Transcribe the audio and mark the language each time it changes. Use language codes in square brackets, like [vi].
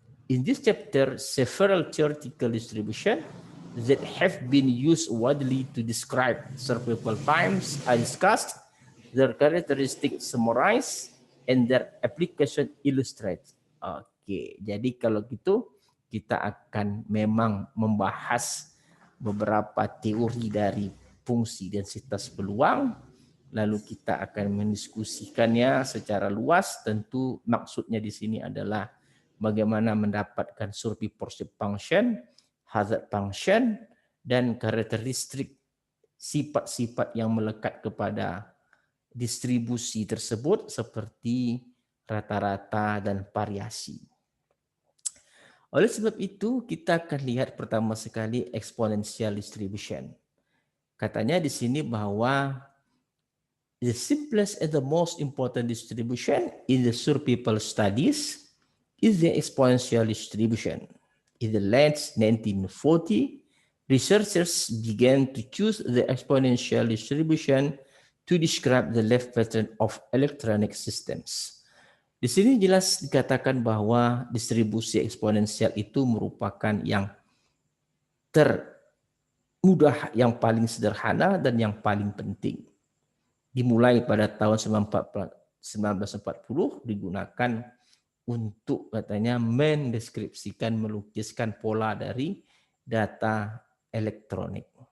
[en] In this chapter, several theoretical distributions that have been used widely to describe survival times are discussed, their characteristics summarized, and their application illustrated. [id] Oke, jadi kalau gitu kita akan memang membahas beberapa teori dari fungsi densitas peluang, lalu kita akan mendiskusikannya secara luas. Tentu maksudnya di sini adalah bagaimana mendapatkan survivorship function, hazard function, dan karakteristik sifat-sifat yang melekat kepada distribusi tersebut seperti rata-rata dan variasi. Oleh sebab itu, kita akan lihat pertama sekali exponential distribution. Katanya di sini bahwa [en] the simplest and the most important distribution in the survival studies is the exponential distribution. In the late 1940, researchers began to choose the exponential distribution to describe the life pattern of electronic systems. [id] Di sini jelas dikatakan bahwa distribusi eksponensial itu merupakan yang termudah, yang paling sederhana, dan yang paling penting. Dimulai pada tahun 1940 digunakan untuk katanya mendeskripsikan, melukiskan pola dari data elektronik.